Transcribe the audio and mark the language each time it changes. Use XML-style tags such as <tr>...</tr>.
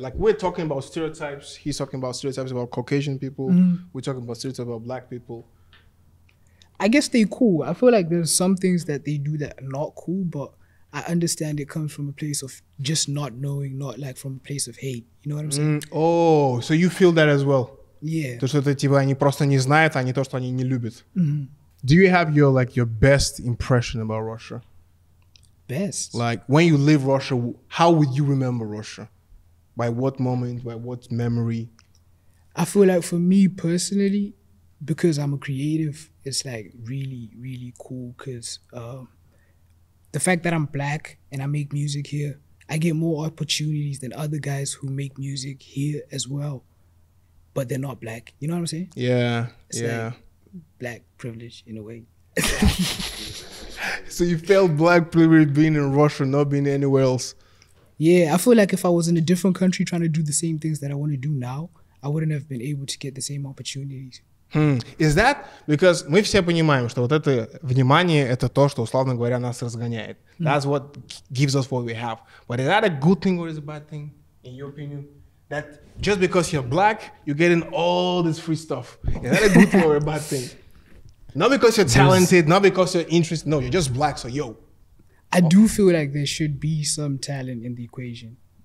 <en>Like we're talking about stereotypes. He's talking about stereotypes about Caucasian people. We're talking about stereotypes about black people. I guess they're cool. I feel like there's some things that they do that are not cool, but I understand it comes from a place of just not knowing, not like from a place of hate. You know what I'm saying? Oh, so you feel that as well? Yeah.</en> <ru>То, что это типа они просто не знают, а не то, что они не любят.</ru> <en>Do you have your best impression about Russia? Best? Like when you leave Russia, how would you remember Russia? By what moment? By what memory? I feel like for me personally, because I'm a creative, it's like really, really cool because the fact that I'm black and I make music here, I get more opportunities than other guys who make music here as well, but they're not black. You know what I'm saying? Yeah, it's like black privilege in a way. So you felt black privilege being in Russia, not being anywhere else? Yeah, I feel like if I was in a different country trying to do the same things that I want to do now, I wouldn't have been able to get the same opportunities. Is that because</en> <ru>мы все понимаем, что вот это внимание, это то, что, условно говоря, нас разгоняет.</ru> <en>That's what gives us what we have. But is that a good thing or is it a bad thing, in your opinion? That just because you're black, you're getting all this free stuff. Is that a good thing or a bad thing? Not because you're talented, not because you're interested. No, you're just black, so yo. I do feel like there should be some talent in the equation.</en>